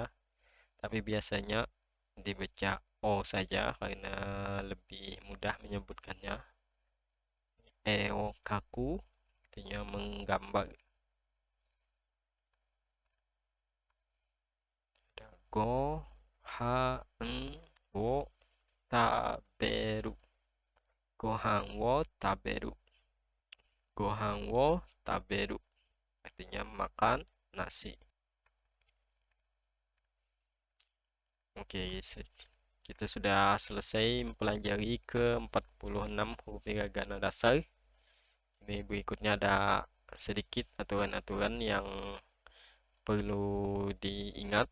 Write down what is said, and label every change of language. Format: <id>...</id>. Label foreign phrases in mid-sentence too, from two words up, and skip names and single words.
<id>Tapi biasanya dibaca o saja karena lebih mudah menyebutkannya. Kaku artinya menggambar.</id> <ja>ご飯を食べる. ご飯を食べる. ご飯を食べる</ja> <id>artinya makan nasi. Oke, kita sudah selesai mempelajari ke 46 huruf hiragana dasar. Ini berikutnya ada sedikit aturan-aturan yang perlu diingat.</id>